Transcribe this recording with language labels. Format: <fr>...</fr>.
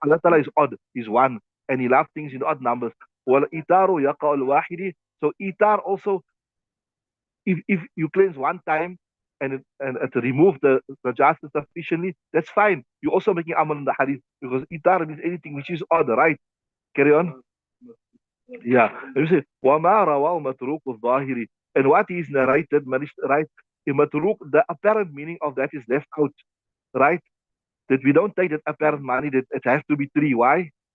<en>Allah Ta'ala is odd, He's one, and He loves things in odd numbers. Wal itaru yaqa'ul wahidi. So itar also, if you cleanse one time and to remove the justice sufficiently, that's fine. You're also making amal in the hadith because itar means anything which is odd, right? Carry on. Yeah.</en> <ar>You say, وَمَا رَوَاهُ مَتْرُوكُ الظَّاهِرِ.</ar> <en>And what is narrated, right? In matruk, the apparent meaning of that is left out, right? That we don't take that apparent meaning that it has to be three. Why?</en>